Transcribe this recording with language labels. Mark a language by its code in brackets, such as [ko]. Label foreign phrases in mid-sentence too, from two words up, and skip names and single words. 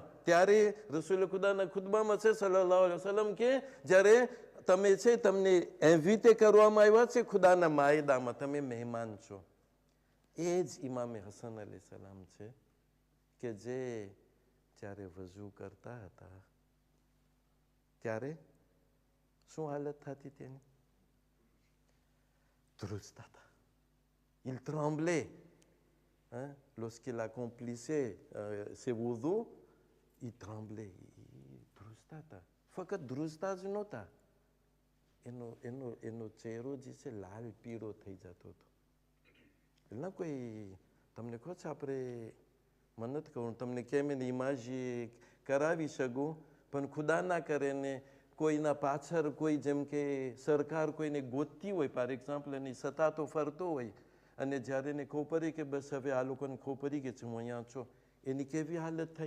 [gu] ત્યારે રસૂલ ખુદાના ખુતબામાં છે [ar] صلى الله عليه وسلم [gu] કે જ્યારે તમે છે, તમને એવી કરવામાં આવ્યા છે ખુદાના માયદામાં, તમે મહેમાન છો. એ જ ઇમામે હસન અલી સલામ છે કે જે જ્યારે વઝુ કરતા હતા ત્યારે શું હાલત થતી તેની? ધ્રુજતા હતા. [fr] Il tremblait. Lorsqu'il accomplissait ses wudu, il tremblait. [gu] ધ્રુજતા હતા. ફક્ત ધ્રુજતા જ નહોતા, એનો ચહેરો જે છે લાલ પીળો થઈ જતો હતો. એટલે કોઈ તમને કહો છો, આપણે મને નથી કહું તમને કેમ એને ઇમાજી કરાવી શકું, પણ ખુદા ના કરે ને કોઈના પાછળ કોઈ જેમ કે સરકાર કોઈને ગોતતી હોય, [en] for example [gu] એની સત્તા તો ફરતો હોય, અને જ્યારે એને ખબર પડી કે બસ હવે આ લોકોને ખબર પડી કે હું અહીંયા છું, એની કેવી હાલત થઈ?